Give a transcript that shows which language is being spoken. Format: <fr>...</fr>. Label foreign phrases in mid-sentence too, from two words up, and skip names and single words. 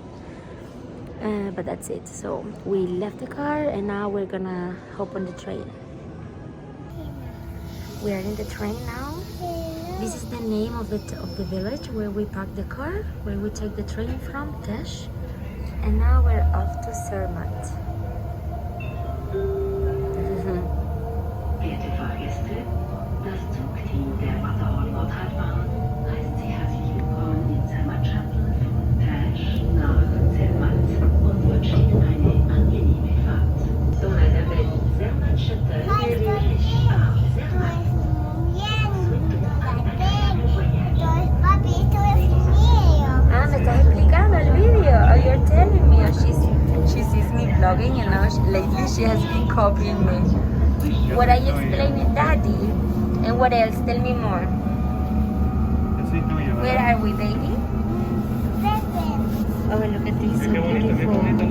<en>But that's it. So we left the car and now we're gonna hop on the train. We are in the train now. This is the name of the village where we parked the car, where we take the train from, Tesh. And now we're off to Zermatt.</en> <de>Werte Fahrgäste, das Zugteam der Matterhorn-Nordhalbbahn heißt Sie herzlich willkommen in Zermatt Shuttle von Tesh nach Zermatt und wünscht Ihnen eine angenehme Fahrt.</de> <fr>Dans la navette Zermatt Shuttle, Tesh à Zermatt.</fr> <es>Ah, me estás explicando el video.</es> <en>Oh, you're telling me. She sees me vlogging and now lately she has been copying me. What are you explaining, Daddy? And what else? Tell me more. Where are we, baby? Oh, look at this. So beautiful.</en>